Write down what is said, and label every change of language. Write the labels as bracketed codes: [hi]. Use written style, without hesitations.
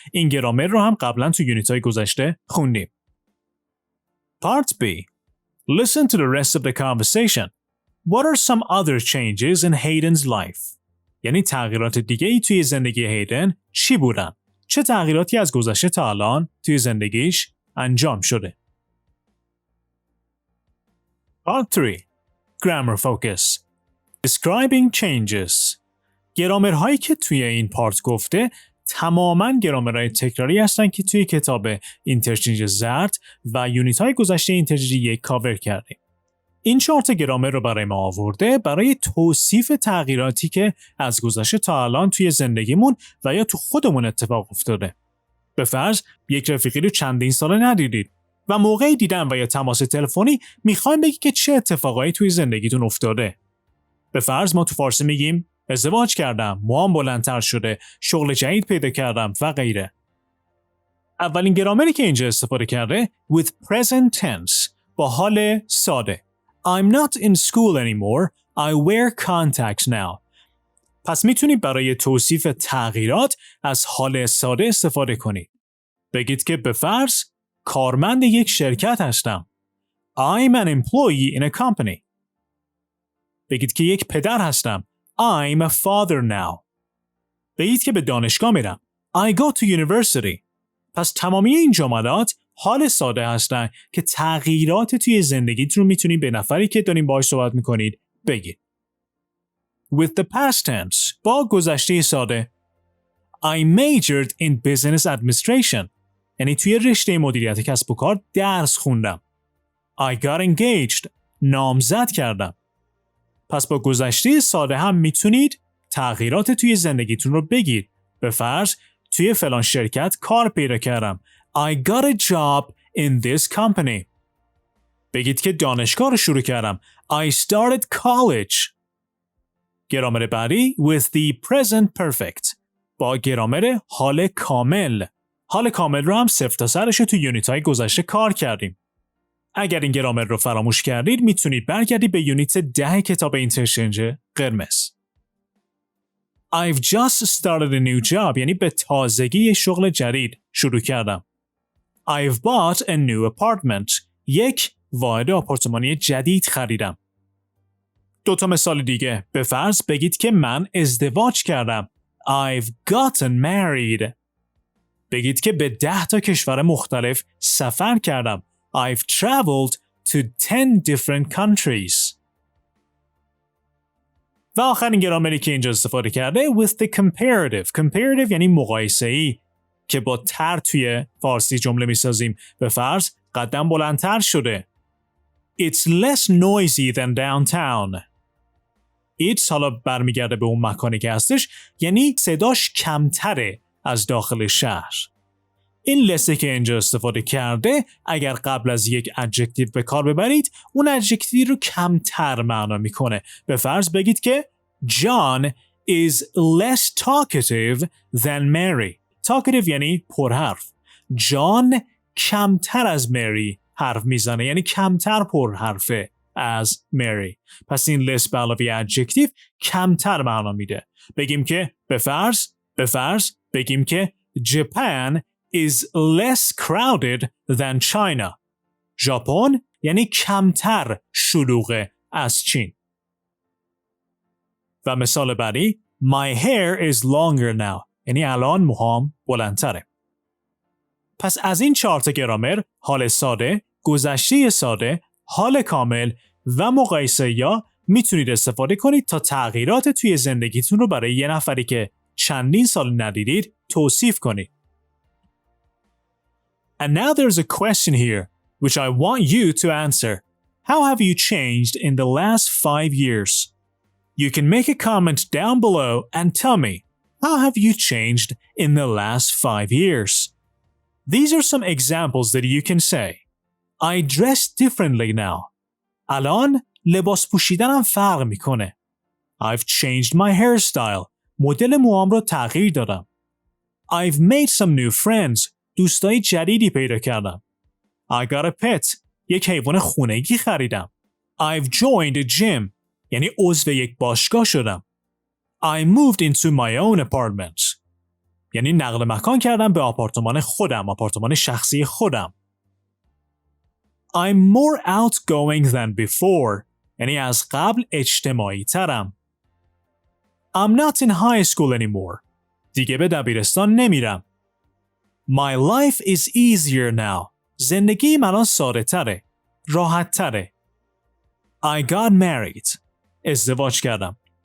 [fa] این گرامر رو هم قبلا تو یونیت‌های گذشته خوندیم. [en] Part B. Listen to the rest of the conversation. What are some other changes in Hayden's life? [fa] یعنی تغییرات دیگه‌ای توی زندگی هیدن چی بودن؟ چه تغییراتی از گذشته تا الان توی زندگیش انجام شده؟ [en] Part 3. Grammar focus. Describing changes. [fa] گرامرهایی که توی این پارت گفته تماماً گرامرهای تکراری هستن که توی کتاب اینترچنج زرد و یونیت‌های گذشته اینترچنج یک کاور کردیم. این 4 گرامر رو برای ما آورده برای توصیف تغییراتی که از گذشته تا الان توی زندگیمون و یا تو خودمون اتفاق افتاده. به فرض یک رفیقی رو چندین ساله ندیدید و موقعی دیدن و یا تماس تلفنی میخوایم بگی که چه اتفاقایی توی زندگیتون افتاده. به فرض ما تو فارسی میگیم ازدواج کردم، موهام بلندتر شده، شغل جدید پیدا کردم و غیره. اولین گرامری که اینجا استفاده کرده [en] with present tense [fa] با حال ساده. [en] I'm not in school anymore. I wear contacts now. [fa] پس میتونید برای توصیف تغییرات از حال ساده استفاده کنید. بگید که به فرض کارمند یک شرکت هستم. [en] I'm an employee in a company. [fa] بگید که یک پدر هستم. [en] I'm a father now. [fa] بگید که به دانشگاه میرم. [en] I go to university. [fa] پس تمامی این جملات حال ساده هستن که تغییرات توی زندگیت رو میتونید به نفری که دارین باهاش صحبت میکنید بگید. [en] With the past tense [fa] با گذشته ساده [en] I majored in business administration. [fa] یعنی توی رشته مدیریت کسب و کار درس خوندم. [en] I got engaged. [fa] نامزد کردم. پس با گذشته ساده هم میتونید تغییرات توی زندگیتون رو بگید. به فرض توی فلان شرکت کار پیدا کردم. [en] I got a job in this company. [fa] بگید که دانشگاه رو شروع کردم. [en] I started college. [fa] گرامر بعدی [en] with the present perfect. [fa] با گرامر حال کامل. حال کامل رو هم صفر تا سرش رو توی یونیت‌های گذشته کار کردیم. اگر این گرامر رو فراموش کردید میتونید برگردید به یونیت 10 کتاب اینترچنج قرمز. [en] I've just started a new job [fa] یعنی به تازگی شغل جدید شروع کردم. [en] I've bought a new apartment. [fa] یک واحد آپارتمانی جدید خریدم. 2 مثال دیگه. به فرض بگید که من ازدواج کردم. [en] I've gotten married. [fa] بگید که به 10 کشور مختلف سفر کردم. [en] I've traveled to 10 different countries. [fa] و آخرین گرامری که اینجا استفاده کرده [en] with the comparative. [fa] Comparative یعنی مقایسه‌ای که با تر توی فارسی جمله می‌سازیم. به فرض قدم بلندتر شده. [en] It's less noisy than downtown. [fa] It's حالا برمیگرده به اون مکانی که هستش یعنی صداش کمتره از داخل شهر. این لسه که اینجا استفاده کرده اگر قبل از یک ادجکتیو به کار ببرید اون ادجکتیو رو کمتر معنا میکنه. به فرض بگید که [en] John is less talkative than Mary. [fa] Talkative یعنی پرحرف. John کمتر از مری حرف میزنه یعنی کمتر پرحرفه از مری. پس این لس به علاوه ادجکتیو کمتر معنا میده. بگیم که به فرض بگیم که [en] Japan is less crowded than China. [fa] ژاپن یعنی کمتر شلوغه از چین. و مثال بعدی [en] My hair is longer now. [fa] یعنی الان موهام بلندتره. پس از این 4 گرامر حال ساده، گذشته ساده، حال کامل و مقایسه یا میتونید استفاده کنید تا تغییرات توی زندگیتون رو برای یه نفری که چندین سال ندیدید توصیف کنید. [en] And now there's a question here, which I want you to answer. How have you changed in the last 5 years? You can make a comment down below and tell me, How have you changed in the last 5 years? These are some examples that you can say. I dress differently now. [fa] الان لباس پوشیدنم فرق میکنه. [en] I've changed my hairstyle. [fa] مدل موام رو تغییر دادم. [en] I've made some new friends. [fa] دوستای جدیدی پیدا کردم. [en] I got a pet. [fa] یک حیوان خونگی خریدم. [en] I've joined a gym. [fa] یعنی عضو یک باشگاه شدم. [en] I moved into my own apartment. [fa] یعنی نقل مکان کردم به آپارتمان خودم، آپارتمان شخصی خودم. [en] I'm more outgoing than before. [fa] یعنی از قبل اجتماعی ترم. [en] I'm not in high school anymore. [fa] دیگه به دبیرستان نمیرم. [en] My life is easier now. [fa] زندگی من الان ساده تره. راحت تره. [en] I got married. [fa] ازدواج کردم.